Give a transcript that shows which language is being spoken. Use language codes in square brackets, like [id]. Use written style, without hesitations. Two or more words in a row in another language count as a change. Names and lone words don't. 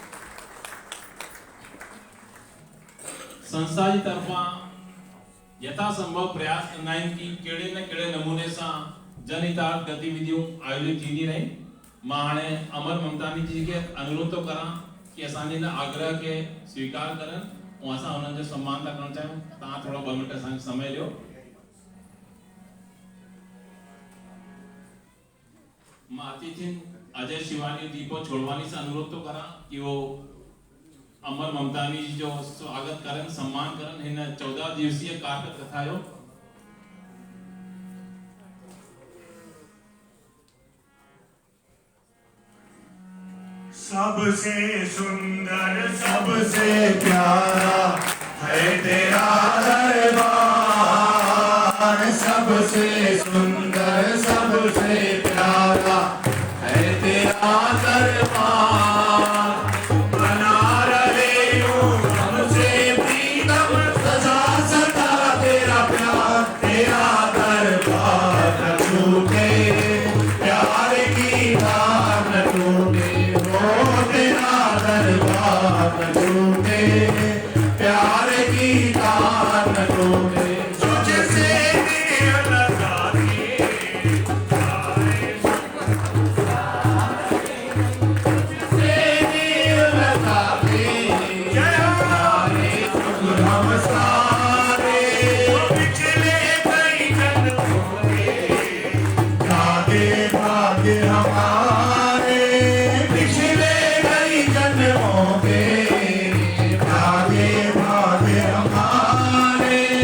[sd] संस्था जी तरफा यथासंभव प्रयास कंदा आहिनि कि कहिड़े न कहिड़े नमूने सां जनहितार्थ गतिविधियूं आयोजित थींदी रही। मां हाणे अमर ममतानी जी के अनुरोध तो करा कि असांजे इन आग्रह के स्वीकार करनि और असां उन्हनि जो सम्मान था करणु चाहियूं। तव्हां थोरो 2 मिनट असांखे समय ॾियो। मां अतिथियुनि अजय शिवानी दीपो छोड़वानी से अनुरोध तो करा कि वो अमर ममतानी जी जो स्वागत करन सम्मान करन हिन 14 दिवसीय कारकत कथा जो। [hi] सबसे सुंदर सबसे प्यारा है तेरा दरबार। सबसे सुंदर सबसे प्यारा है तेरा दरबार। बना रहे यूं हमसे प्रीतम सदा सदा तेरा प्यार। तेरा दरबार न टूटे प्यार की धार न टूटे। तेरा दरबार न टूटे प्यार की तार न टूटे। तुझसे दिल लगा के तुझसे दिल लगा के हम सारे पिछले कई जन्मों के भागे भागे हमारे। पिछले कई जन्मों के भागे भागे हमारे।